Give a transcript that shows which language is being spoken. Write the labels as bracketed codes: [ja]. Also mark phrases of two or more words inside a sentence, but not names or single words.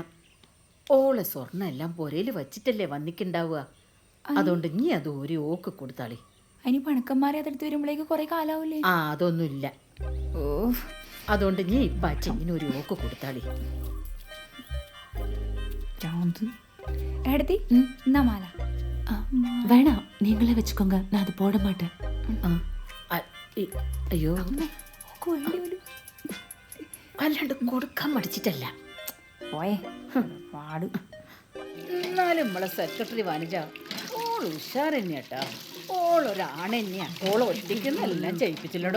[ml] ഓളെ സ്വർണ്ണം എല്ലാം പൊരയിൽ വച്ചിട്ടല്ലേ വന്നിക്കുണ്ടാവുക. അതുകൊണ്ട് നീ അത് ഒരു ഓക്ക് കൊടുത്താളി. അതിന് പണക്കന്മാരെ അതെടുത്ത് വരുമ്പോഴേക്ക് കുറെ കാലാവൂലേ? അതൊന്നുമില്ല. ഓ, അതുകൊണ്ട് നീ ഇപ്പം ആ ചെയിന് ഒരു ഓക്ക് കൊടുത്താളി. എടുത്തി എന്നാ മാല. [ta] வேணாம், நீங்களே வச்சுக்கோங்க, நான் அது போட மாட்டேன். [ml] അയ്യോ, അല്ലാണ്ട് കൊടുക്കാൻ മടിച്ചിട്ടല്ല. പോയേ പാട്. എന്നാലും നമ്മളെ സെക്രട്ടറി വനജ ഓൾ ഉഷാർ തന്നെയാട്ടാ. ഓളൊരാണെന്നെയാ. ഓള് ഒറ്റയ്ക്കെന്നെല്ലാം ചെയ്യിപ്പിച്ചില്ലടോ.